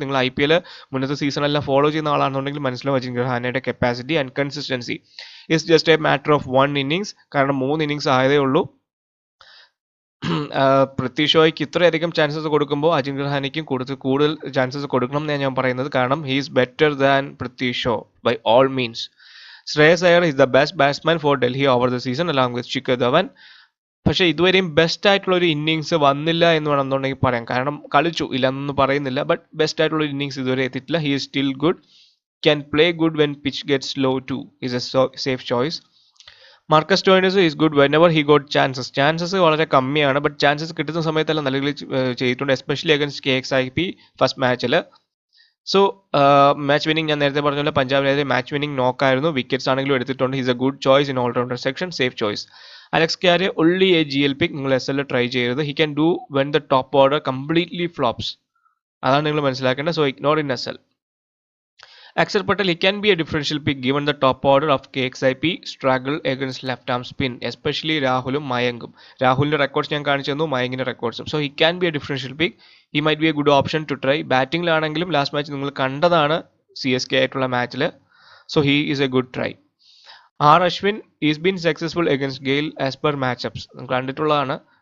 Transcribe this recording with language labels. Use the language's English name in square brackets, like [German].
[Malayalam] നിങ്ങൾ IPL മുന്നത്തെ സീസണെല്ലാം follow ചെയ്യുന്ന ആളാണെന്നുണ്ടെങ്കിൽ മനസ്സിലാവും Ajin റഹാനയുടെ capacity and consistency. [English] it's just a matter of 1 innings, [Malayalam] കാരണം 3 innings ആയതേ ഉള്ളൂ. പൃഥ്വി ഷോയ്ക്ക് ഇത്രയധികം ചാൻസസ് കൊടുക്കുമ്പോൾ അജിൻ റഹാനയ്ക്കും കൂടുതൽ ചാൻസസ് കൊടുക്കണം എന്നാണ് ഞാൻ പറയുന്നത്. [English] കാരണം he is better than Prithvi Shaw by all means. Shreyas Iyer is the best batsman for Delhi over the season along with Shikhar Dhawan. [Malayalam] പക്ഷേ ഇതുവരെയും ബെസ്റ്റ് ആയിട്ടുള്ള ഒരു ഇന്നിങ്സ് വന്നില്ല എന്ന് വേണമെന്നുണ്ടെങ്കിൽ പറയാം. കാരണം കളിച്ചു, ഇല്ലെന്നൊന്നും പറയുന്നില്ല, ബട്ട് ബെസ്റ്റ് ആയിട്ടുള്ള ഒരു ഇന്നിങ്സ് ഇതുവരെ എത്തിയിട്ടില്ല. [English] He is still good, can play good when pitch gets low too, is a safe choice. [Malayalam] Marcus Stoinis [English] is good whenever he got chances [Malayalam] വളരെ കമ്മിയാണ്, ബട്ട് ചാൻസസ് കിട്ടുന്ന സമയത്തെല്ലാം നല്ല രീതിയിൽ ചെയ്തിട്ടുണ്ട്, എസ്പെഷ്യലി അഗൻസ്റ്റ് KXIP ഫസ്റ്റ് മാച്ചിൽ. സോ മാച്ച് വിന്നിംഗ് ഞാൻ നേരത്തെ പറഞ്ഞ പോലെ പഞ്ചാബിനെതിരെ മാച്ച് വിന്നിംഗ് നോക്കായിരുന്നു. വിക്കറ്റ്സ് ആണെങ്കിലും എടുത്തിട്ടുണ്ട്. [English] He's a good choice in allrounder section, safe choice. Alex Carey only a GL pick. [Malayalam] നിങ്ങൾ SL ട്രൈ ചെയ്യരുത്. [English] He can do when the top order completely flops. [Malayalam] അതാണ് നിങ്ങൾ മനസ്സിലാക്കേണ്ടത്. [English] So ignore in SL. Axar Patel, he can be a differential pick given the top order of KXIP struggle against left arm spin, especially Rahulum Mayangum. Rahul's records [Malayalam] ഞാൻ കാണിച്ചു തന്നു, മയങ്കിന്റെ റെക്കോർഡ്സും. [English] So he can be a differential pick. He might be a good option to try. [Malayalam] ബാറ്റിംഗിലാണെങ്കിലും last match നിങ്ങൾ കണ്ടതാണ് CSK ആയിട്ടുള്ള മാച്ചിൽ. [English] So he is a good try. Ashwin is been successful against Gayle as per matchups. [Malayalam] കണ്ടിട്ടുള്ളതാണ്.